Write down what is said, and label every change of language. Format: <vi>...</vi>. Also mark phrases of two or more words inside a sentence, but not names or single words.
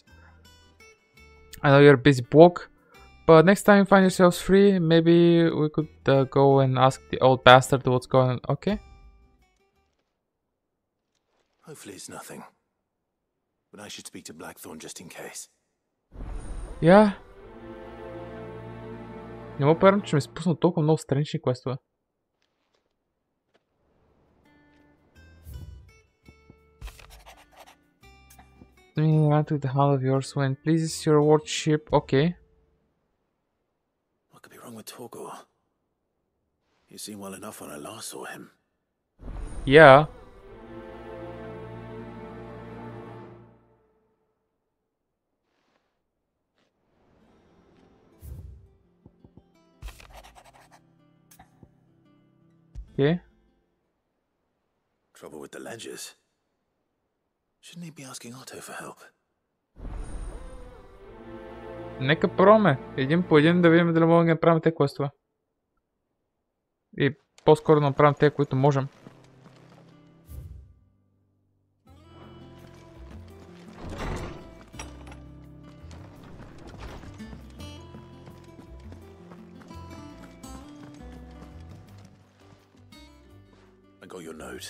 <en>I know you're a busy bloke, but next time you find yourselves free, maybe we could go and ask the old bastard what's going on. Okay. Hopefully it's nothing. But I should speak to Blackthorn just in case. Yeah.</en> <bg>Не мога повярвам, че ми спусна толкова много странични квестове.</bg> <en>Run to the hall of yours when pleases your lordship. Okay. What could be wrong with Torgor? He seemed well enough when I last saw him. Yeah. Okay. Trouble with the ledgers. Shouldn't he be asking Otto for help?</en> <bg>Нека пробваме. Един по един да видим дали можем да направим те квестове. И по-скоро да направим те, които можем.</bg> <en>I got your note.</en>